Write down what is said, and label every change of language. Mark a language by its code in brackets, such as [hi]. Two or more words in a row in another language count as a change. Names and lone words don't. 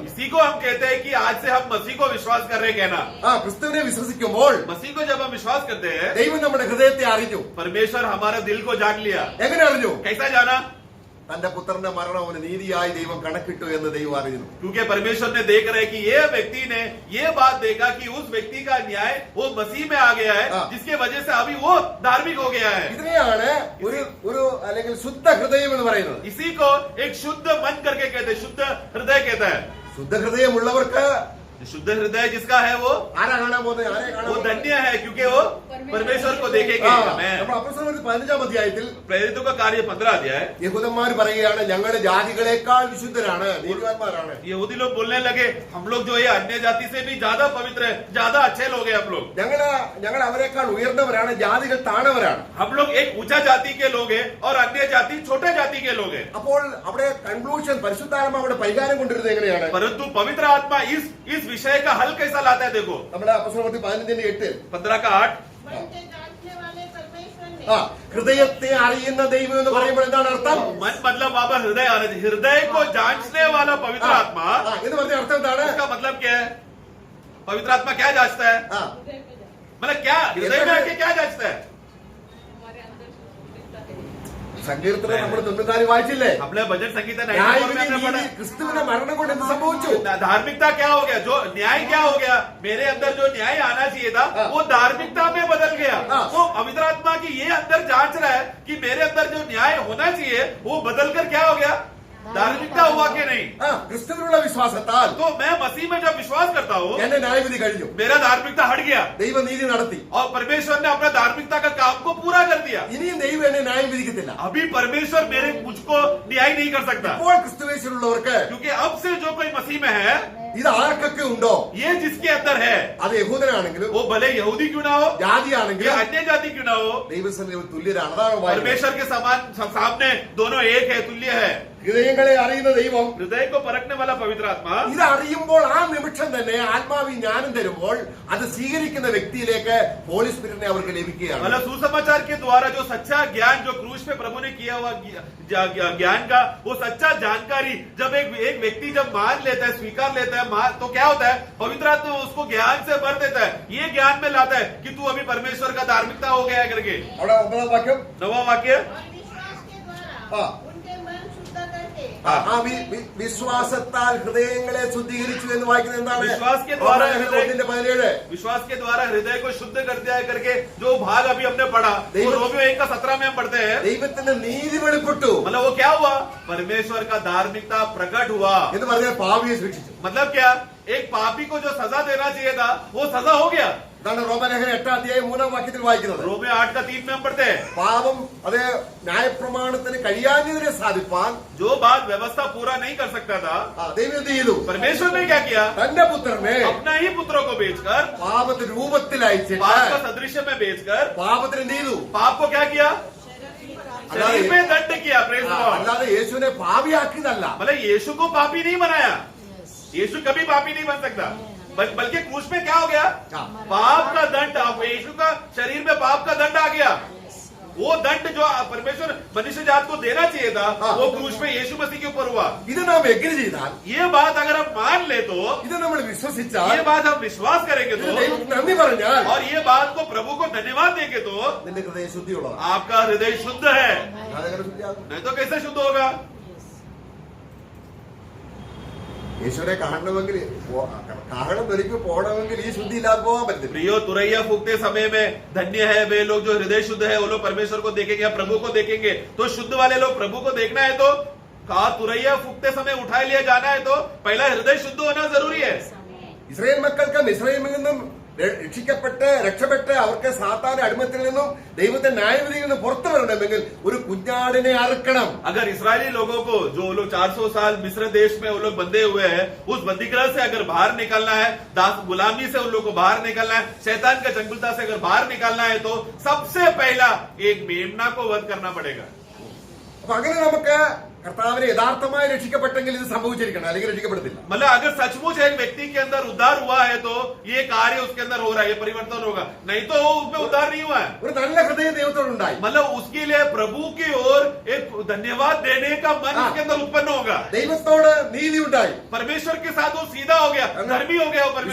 [hi] इसी को हम कहते हैं कि आज से हम मसीह को विश्वास कर रहे हैं कहना। [ml] ആ ക്രിസ്തുവിനെ വിശ്വസിക്കുമ്പോൾ [hi] मसीह को जब हम विश्वास करते हैं, [ml] ദൈവം നമ്മുടെ ഹൃദയത്തെ അറിഞ്ഞു. [hi] परमेश्वर हमारे दिल को जान लिया। [ml] എങ്ങനെ അറിഞ്ഞു? [hi] कैसा जाना? [ml] തന്റെ പുത്രന്റെ മരണം അവന് നീതിയായി ദൈവം കണക്കിട്ടു എന്ന് ദൈവം അറിയുന്നു. [hi] क्योंकि परमेश्वर ने देख रहे कि ये व्यक्ति ने ये बात देखा कि उस व्यक्ति का न्याय वो मसीह में आ गया है, जिसके वजह से अभी वो धार्मिक हो गया है। [ml] ഇതിനെയാണ് ഒരു അല്ലെങ്കിൽ ശുദ്ധ ഹൃദയം എന്ന് പറയുന്നത്. [hi] इसी को एक शुद्ध मन करके कहते हैं, शुद्ध हृदय कहता है। [ml] ശുദ്ധ ഹൃദയമുള്ളവർക്ക് [hi] शुद्ध हृदय जिसका है वो [ml] ആരാ കാണാൻ പോകുന്നത്? ആരെ കാണാൻ [hi] वो [ml] പോകുന്നത്? [hi] धन्य है, क्योंकि वो परमेश्वर को देखेंगे हमें। [ml] നമ്മൾ അപ്പോസ്തലപ്രവൃത്തി 15-ാം അധ്യായത്തിൽ [hi] प्रेरितों का कार्य 15 अध्याय, [ml] യഹൂദന്മാർ പറയുകയാണ് ഞങ്ങൾ ജാതികളെക്കാൾ വിശുദ്ധരാണ്, നീതിമാന്മാരാണ്. [hi] यहूदी लोग बोलने लगे हम लोग जो है अन्य जाति से भी ज्यादा पवित्र है, ज्यादा अच्छे लोग हैं हम लोग, [ml] ഞങ്ങൾ അവരെക്കാൾ ഉയർന്നവരാണ്, ജാതികൾ താണവരാണ്. [hi] हम लोग एक ऊंचा जाति के लोग हैं और अन्य जाति छोटे जाति के लोग हैं। [ml] അപ്പോൾ അവിടെ കൺക്ലൂഷൻ പരിശുദ്ധാത്മാവ് അവിടെ പരിഹാരം കൊണ്ടുവരുന്നത് എങ്ങനെയാണ്? [hi] परंतु पवित्र आत्मा इस विषय का हल कैसा लाता है? देखो [ml] നമ്മുടെ അപ്പോസ്തലപ്രവൃത്തി 15-8 [hi] 15 का 8, मन के जांचने वाले परमेश्वर ने [ml] ഹൃദയത്തെ അറിയുന്ന ദൈവം എന്ന് പറയുമ്പോൾ എന്താണ് അർത്ഥം? [hi] मन मतलब वहां पर हृदय आना चाहिए। हृदय को जांचने वाला पवित्र आत्मा, [ml] എന്ന് പറഞ്ഞ अर्थം എന്താണ്? [hi] इसका मतलब क्या है? पवित्र आत्मा क्या जांचता है? ആ, मतलब क्या हृदय में आके क्या जांचता है? [ml] സങ്കീർത്തനം നമ്മൾ 94 വായിച്ചില്ലേ? [hi] हमने भजन संगीता [ml] ന്യായവിധി [hi] 94 में [ml] നീതി [hi] पढ़ा। [ml] ക്രിസ്തുവിന്റെ മരണം കൊണ്ട് എന്ത് സംഭവിച്ചു? [hi] धार्मिकता क्या हो गया? जो न्याय क्या हो गया? मेरे अंदर जो न्याय आना चाहिए था वो धार्मिकता में बदल गया। तो पवित्र आत्मा की ये अंदर जांच रहा है कि मेरे अंदर जो न्याय होना चाहिए वो बदल कर क्या हो गया? धार्मिकता हुआ कि नहीं? [ml] ക്രിസ്തുവിനുള്ള വിശ്വാസത്താൽ [hi] तो मैं मसीह में जब विश्वास करता हूँ [ml] എന്റെ ന്യായവിധി കഴിഞ്ഞു, [hi] मेरा धार्मिकता हट गया [ml] ദൈവനീതി നടത്തി. [hi] और परमेश्वर ने अपना धार्मिकता का काम को पूरा कर दिया। [ml] ഇനിയും ദൈവം എന്നെ ന്യായം വിധിക്കത്തില്ല. [hi] अभी परमेश्वर मेरे मुझको न्याय नहीं कर सकता, [ml] ഇപ്പോൾ ക്രിസ്തുവേശുള്ളവർക്ക് [hi] क्योंकि अब से जो कोई मसीह में है, [ml] ഇത് ആർക്കൊക്കെ ഉണ്ടോ, [hi] ये जिसके अंदर है, [ml] അത് യഹൂദനാണെങ്കിലും [hi] वो भले यहूदी क्यों ना हो या [ml] ജാതിയാണെങ്കിലും [hi] अन्य जाति क्यों ना हो, [ml] ദൈവസന്നിധിയിൽ തുല്യരാണ്. അതാണ് വായിക്കുന്നത്. [hi] परमेश्वर के समान सामने दोनों एक है, तुल्य है। [ml] ഹൃദയങ്ങളെ അറിയുന്ന ദൈവം [hi] हृदय को परखने वाला पवित्र आत्मा, [ml] ഇത് അറിയുമ്പോൾ ആ നിമിഷം തന്നെ ആത്മാവി ജ്ഞാനം തരുമ്പോൾ അത് സ്വീകരിക്കുന്ന വ്യക്തിയിലേക്ക് [en] Holy Spirit [ml] അവർക്ക് ലഭിക്കുകയാണ്. [hi] मतलब सुसमाचार के द्वारा जो सच्चा ज्ञान जो क्रूस पे प्रभु ने किया हुआ ज्ञान का वो सच्चा जानकारी जब एक व्यक्ति जब मान लेता है, स्वीकार लेता है, तो क्या होता है? पवित्र आत्मा उसको ज्ञान से भर देता है, ये ज्ञान में लाता है कि तू अभी परमेश्वर का धार्मिकता हो गया है करके। [ml] അവിടെ 9-ാം വാക്യം, [hi] 9वां वाक्य, और विश्वास के द्वारा हाँ। उनके मन शुद्ध करके [ml] വിശ്വാസത്താൽ ഹൃദയങ്ങളെ ശുദ്ധീകരിച്ചു എന്ന് വായിക്കുന്നത് എന്താണ്? [hi] विश्वास के द्वारा 1:17 विश्वास के द्वारा हृदय को शुद्ध कर दिया है करके जो भाग अभी हमने पढ़ा वो रोमियो 1:17 में हम पढ़ते हैं। [ml] ദൈവത്തിന്റെ നീതി വെളിപ്പെട്ടു [hi] मतलब वो क्या हुआ? परमेश्वर का धार्मिकता प्रकट हुआ। [ml] എന്ന് പറഞ്ഞാൽ പാപിയെ ശിക്ഷിച്ചു. [hi] मतलब क्या? एक पापी को जो सजा देना चाहिए था वो सजा हो गया। [ml] അതാണ് റോമലേഖനം 8-ാം വാക്യത്തിൽ വായിക്കുന്നത്. [hi] रोमियो 8:3 में हम पढ़ते हैं, [ml] പാപം അത് ന്യായപ്രമാണത്തിന് കഴിയാഞ്ഞതിനെ സാധിപ്പാൻ [hi] जो बात व्यवस्था पूरा नहीं कर सकता था [ml] ദൈവം എന്ത് ചെയ്തു? [hi] परमेश्वर ने क्या किया? [ml] തന്റെ പുത്രനെ [hi] अपना ही पुत्रों को बेचकर, [ml] പാപത്തിന്റെ രൂപത്തിൽ അയച്ചിട്ട് [hi] पाप का सदृश्य में बेचकर [ml] പാപത്തിന് എന്ത് ചെയ്തു? [hi] पाप को क्या किया? शरीर में दंड किया। [en] Praise the Lord. [ml] അല്ലാതെ യേശുവിനെ പാപിയാക്കിയതല്ല. [hi] मतलब यीशु को पापी नहीं बनाया, यीशु कभी पापी नहीं बन सकता, बल्कि क्रूस में क्या हो गया? पाप का दंड, यीशु का शरीर में पाप का दंड आ गया। वो दंड जो परमेश्वर मनुष्य जात को देना चाहिए था वो क्रूस में यीशु मसीह के ऊपर हुआ। [ml] ഇത് നാം എഗ്രി ചെയ്താൽ, [hi] ये बात अगर हम मान ले तो, [ml] ഇത് നമ്മൾ വിശ്വസിച്ചാൽ, [hi] ये बात हम विश्वास करेंगे [ml] ഇത് [hi] तो [ml] ദൈവത്തിന് നന്ദി പറഞ്ഞാൽ [hi] और ये बात को प्रभु को धन्यवाद देंगे तो [ml] നിന്റെ ഹൃദയം ശുദ്ധിയുള്ളതാണ്. [hi] आपका हृदय शुद्ध है, [ml] അതെങ്ങനെ ശുദ്ധിയാകും? [hi] नहीं तो कैसे शुद्ध होगा? [ml] യേശുവിനെ കാണണമെങ്കിൽ കാഹളം ധരിക്ക് പോകണമെങ്കിൽ ഈ ശുദ്ധി ഇല്ലാതെ പോകാൻ പറ്റില്ല. [hi] प्रियो तुरैया फूकते समय में धन्य है वे लोग जो हृदय शुद्ध है, वो लोग परमेश्वर को देखेंगे या प्रभु को देखेंगे। तो शुद्ध वाले लोग प्रभु को देखना है तो कहा तुरैया फूकते समय उठाए लिया जाना है तो पहला हृदय शुद्ध होना जरूरी है। [ml] ഇസ്രായേൽ മക്കൾക്ക് മിസ്രൈമിൽ നിന്നും രക്ഷപ്പെട്ട് അവർക്ക് സാത്താന്റെ അടിമത്തിൽ നിന്നും ദൈവത്തിന്റെ ന്യായവിധിയിൽ നിന്നും പുറത്തു വരണമെങ്കിൽ ഒരു കുഞ്ഞാടിനെ അറുക്കണം. [hi] अगर इस्राएली लोगों को जो लोग 400 साल मिस्र देश में वो लोग बंधे हुए हैं, उस बंदीगृह से अगर बाहर निकलना है, दास गुलामी से उन लोग को बाहर निकलना है, शैतान के चंगुलता से अगर बाहर निकलना है तो सबसे पहला एक मेमना को वध करना पड़ेगा। [ml] അപ്പൊ അങ്ങനെ നമുക്ക് കർത്താവിനെ യഥാർത്ഥമായി രക്ഷിക്കപ്പെട്ടെങ്കിൽ ഇത് സംഭവിച്ചിരിക്കണം, അല്ലെങ്കിൽ രക്ഷിക്കപ്പെടത്തില്ല. [hi] मतलब अगर सचमुच एक व्यक्ति के अंदर उद्धार हुआ है तो ये कार्य उसके अंदर हो रहा है, ये परिवर्तन होगा, नहीं तो उसमें उद्धार नहीं हुआ है। [ml] ഒരു നല്ല ഹൃദയം ദൈവത്തോടുണ്ടായി. [hi] मतलब उसके लिए प्रभु की ओर एक धन्यवाद देने का मन उसके अंदर उत्पन्न होगा। [ml] ദൈവത്തോട് നീതി ഉണ്ടായി. [hi] परमेश्वर के साथ वो सीधा हो गया, धर्मी हो गया वो परमेश्वर।